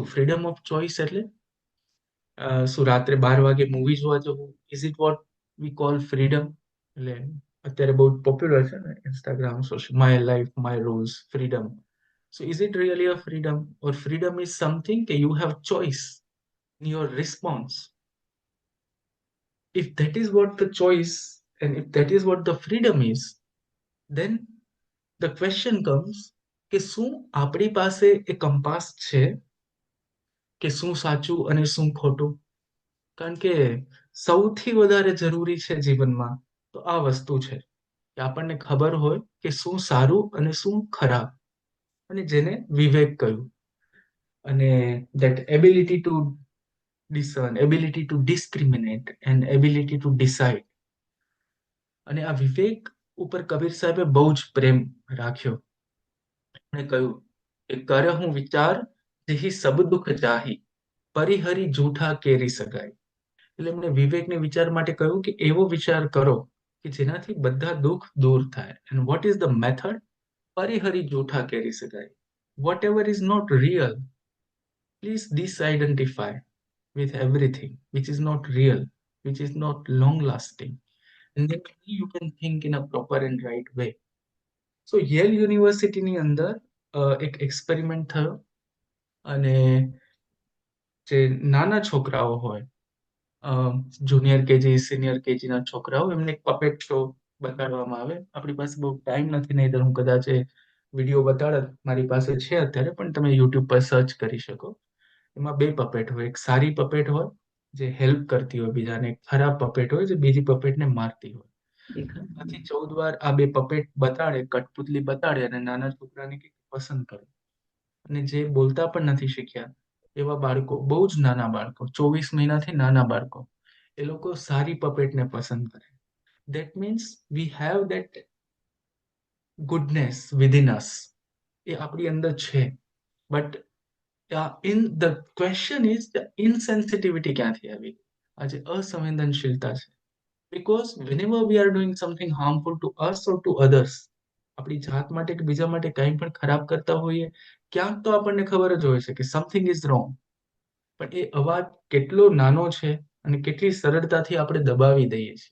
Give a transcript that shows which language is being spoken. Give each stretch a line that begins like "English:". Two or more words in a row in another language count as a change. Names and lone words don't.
English: freedom of choice
Gujarati: એટલે શું રાત્રે 12 વાગે મૂવી જોવા જવું?
English: Is it what we call freedom?
Gujarati: એટલે અત્યારે બહુ પોપ્યુલર છે ને ઇન્સ્ટાગ્રામ, સોશિયલ,
English: my life my rules,
Gujarati: ફ્રીડમ.
English: So is it really a freedom, or freedom is something કે you have choice in your response? If that is what the choice and if that is what the freedom is, then the question comes
Gujarati: કે શું આપણી પાસે એ કંપાસ છે કે શું સાચું અને શું ખોટું? કારણ કે સૌથી વધારે જરૂરી છે જીવનમાં તો આ વસ્તુ છે કે આપણને ખબર હોય કે શું સારું અને શું ખરાબ, અને જેને વિવેક કહ્યું.
English: અને that ability to discern, ability to discriminate and ability to decide.
Gujarati: અને આ વિવેક ઉપર કબીર સાહેબે બહુ જ પ્રેમ રાખ્યો. એમણે કહ્યું કે
Hindi: कर हु विचार जेहि सब दुख जाही, परिहरि झूठा केरी सगाई.
Gujarati: એટલે એમણે વિવેકને વિચાર માટે કહ્યું કે એવો વિચાર કરો કે જેનાથી બધા દુઃખ દૂર થાય.
English: And what is the method?
Hindi: परिहरि झूठा केरी सगाई.
English: What ever is not real, please disidentify with everything which is not real, which is not long lasting, and then only you can think in a proper and right way.
Gujarati: So Yale University ની અંદર એક એક્સપેરિમેન્ટ થયો, અને જે નાના છોકરાઓ હોય,
English: junior KG senior KGના
Gujarati: છોકરાઓ, એમને એક
English: puppet show
Gujarati: બતાડવામાં આવે. આપણી પાસે બહુ ટાઈમ નથી, નહીં તો હું કદાચ વિડીયો બતાડત મારી પાસે છે અત્યારે, પણ તમે યુટ્યુબ પર સર્ચ કરી શકો. એમાં બે પપેટ હોય, એક સારી પપેટ હોય જે હેલ્પ કરતી હોય બીજાને, એક ખરાબ પપેટ હોય જે બીજી પપેટને મારતી હોય. આથી 14 વાર આ બે પપેટ બતાડે, કઠપુતલી બતાડે અને નાના છોકરાને કે પસંદ કરો. અને જે બોલતા પણ નથી શીખ્યા એવા બાળકો, બહુ જ નાના બાળકો, 24 મહિનાથી નાના બાળકો, એ લોકો સારી પપેટને પસંદ કરે.
English: That means we have that goodness within us.
Gujarati: એ આપણી અંદર છે.
English: But in the question is the insensitivity ક્યાંથી આવી?
Gujarati: આ જે અસંવેદનશીલતા છે.
English: Because whenever we are doing something harmful to us or to others,
Gujarati: આપણી જાત માટે કે બીજા માટે કંઈ પણ ખરાબ કરતા હોઈએ, ક્યાંક તો આપણને ખબર જ હોય છે કે
English: something is wrong.
Gujarati: પણ એ અવાજ કેટલો નાનો છે અને કેટલી સરળતાથી આપણે દબાવી દઈએ છીએ.